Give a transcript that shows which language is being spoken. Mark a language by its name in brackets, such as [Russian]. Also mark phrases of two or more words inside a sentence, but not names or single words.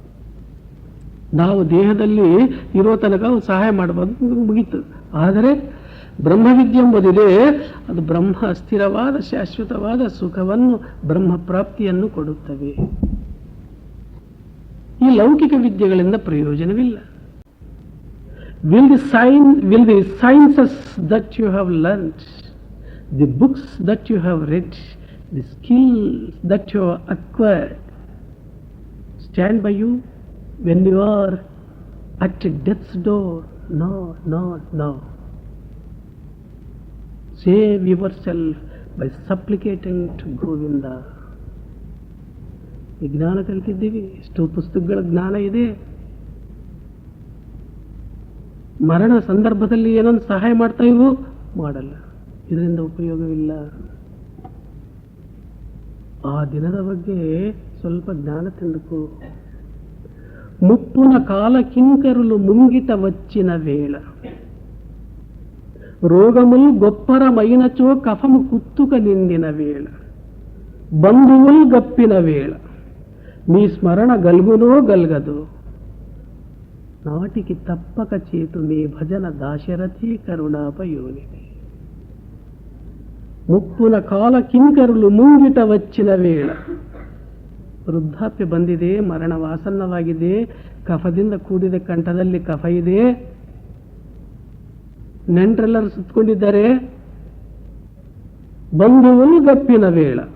[Kannada] ನಾವು ದೇಹದಲ್ಲಿ ಇರೋ ತನಕ ಸಹಾಯ ಮಾಡಬಹುದು, ಮುಗೀತು. ಆದರೆ ಬ್ರಹ್ಮವಿದ್ಯೆ ಎಂಬುದಿದೆ, ಅದು ಬ್ರಹ್ಮ ಅಸ್ಥಿರವಾದ ಶಾಶ್ವತವಾದ ಸುಖವನ್ನು, ಬ್ರಹ್ಮ ಪ್ರಾಪ್ತಿಯನ್ನು ಕೊಡುತ್ತವೆ. ಈ ಲೌಕಿಕ ವಿದ್ಯೆಗಳಿಂದ ಪ್ರಯೋಜನವಿಲ್ಲ. [English] Will the sciences that you have learnt, the books that you have read, the skills that you have acquired, stand by you when you are at death's door? No, no, no. Save yourself by supplicating to Govinda. [Kannada] ಈ ಜ್ಞಾನ ಕಲಿತಿದ್ದೀವಿ, ಎಷ್ಟೋ ಪುಸ್ತಕಗಳ ಜ್ಞಾನ ಇದೆ. ಮರಣ ಸಂದರ್ಭದಲ್ಲಿ ಏನೊಂದು ಸಹಾಯ ಮಾಡ್ತಾ ಇವು ಮಾಡಲ್ಲ, ಇದರಿಂದ ಉಪಯೋಗವಿಲ್ಲ. ಆ ದಿನದ ಬಗ್ಗೆ ಸ್ವಲ್ಪ ಜ್ಞಾನ ತಿಂದುಕೋ. [Telugu] ముప్పున కాల కింకరులు ముంగిట వచ్చిన వేళ, రోగముల్ గొప్పర మైనచో కఫము కుత్తుక నిండిన వేళ, బంధువుల్ గప్పిన వేళ, మీ స్మరణ గల్గునో గల్గదో, నాటికి తప్పక చేతు మీ భజన దాశరథి కరుణాపయోనిది. ముప్పున కాల కింకరులు ముంగిట వచ్చిన వేళ, [Kannada] ವೃದ್ಧಾಪ್ಯ ಬಂದಿದೆ, ಮರಣ ವಾಸನ್ನವಾಗಿದೆ, ಕಫದಿಂದ ಕೂಡಿದ ಕಂಠದಲ್ಲಿ ಕಫ ಇದೆ, ನೆಂಟರೆಲ್ಲರೂ ಸುತ್ತಕೊಂಡಿದ್ದಾರೆ, [Telugu] బంధువులు గప్పిన వేళ.